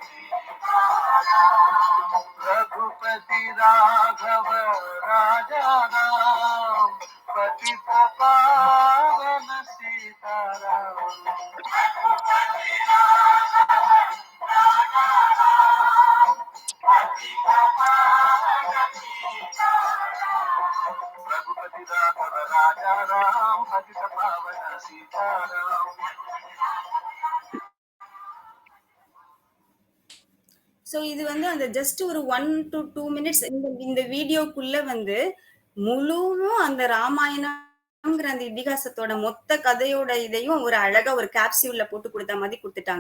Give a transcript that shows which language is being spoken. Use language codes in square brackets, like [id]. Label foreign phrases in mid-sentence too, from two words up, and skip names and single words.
[hi] रघुपति राघव राजा राम पतित पावन सीताराम रघुपति राघव राजा राम पतित पावन सीताराम रघुपति राघव राजा राम पतित पावन सीताराम. [ta] ஸோ இது வந்து அந்த ஜஸ்ட் ஒரு [en] 1 to 2 minutes [ta] இந்த வீடியோக்குள்ள வந்து முழுவும் அந்த ராமாயணம்ங்கிற அந்த இதிகாசத்தோட மொத்த கதையோட இதையும் ஒரு அழகா ஒரு கேப்சியூல்ல போட்டு கொடுத்த மாதிரி கொடுத்துட்டாங்க.